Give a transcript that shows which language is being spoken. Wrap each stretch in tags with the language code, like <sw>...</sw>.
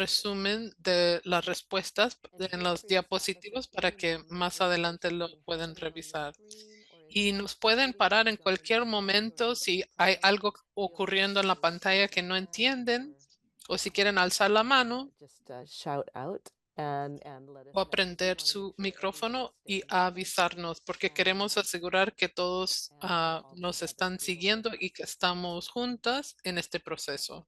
<es>resumen de las respuestas en los diapositivos para que más adelante lo puedan revisar. Y nos pueden parar en cualquier momento si hay algo ocurriendo en la pantalla que no entienden o si quieren alzar la mano</es> <en>Just shout out and let us</en> <es>o</es> <en>know.</en> <es>prender su micrófono y avisarnos porque queremos asegurar que todos nos están siguiendo y que estamos juntas en este proceso.</es>